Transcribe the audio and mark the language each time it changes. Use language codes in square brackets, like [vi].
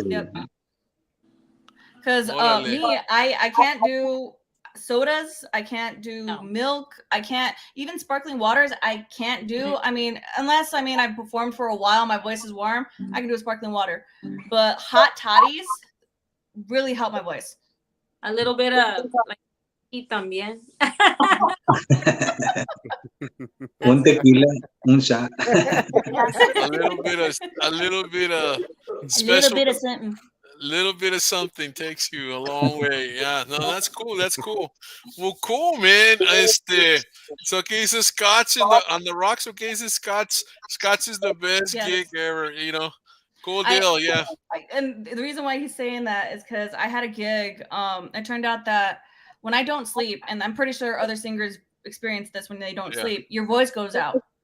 [en] Yep. Because me, I can't do sodas. I can't do milk. I can't even sparkling waters. I can't do. I mean, unless I've performed for a while, my voice is warm. I can do a sparkling water, but hot toddies really help my voice. A little bit of like también. [es] Un tequila, un shot. [en] A little bit of special. Little bit of something takes you a long way. Yeah, no, that's cool. Well, cool, man. So [es] ¿qué dice [en] Scotch on the rocks? [es] ¿Qué dice Scotch? [en] Scotch is the best gig ever, Cool deal, yeah. And the reason why he's saying that is because I had a gig. It turned out that when I don't sleep, and I'm pretty sure other singers experience this when they don't sleep, your voice goes out.